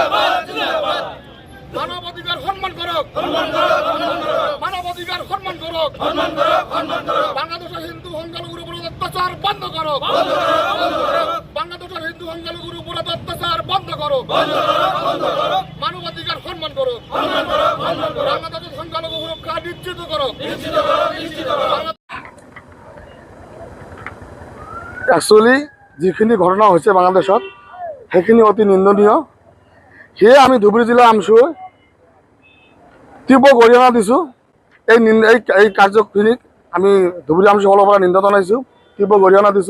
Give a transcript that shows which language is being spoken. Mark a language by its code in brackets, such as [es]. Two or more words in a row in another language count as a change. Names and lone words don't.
[bn] মানবাধিকার সম্মান করুক, মানবাধিকার সম্মান করুক, বাংলাদেশের হিন্দু সংখ্যালঘুর উপর অত্যাচার বন্ধ করুক, বাংলাদেশের হিন্দু সংখ্যালঘুর উপর অত্যাচার বন্ধ করুক, মানবাধিকার সম্মান করুক, বাংলাদেশের সংখ্যালঘু সুরক্ষা নিশ্চিত করুক। [as] একচুৱেলি যিখিনি ঘটনা হৈছে বাংলাদেশত সেইখিনি অতি নিন্দনীয়। সেয়ে আমি ধুবুৰী জিলা আমছুৱে তীব্ৰ গৰিহণা দিছোঁ। এই কাৰ্যখিনিক আমি ধুবুৰী আমছু ফালৰ পৰা নিন্দা জনাইছোঁ, তীব্ৰ গৰিহণা দিছোঁ।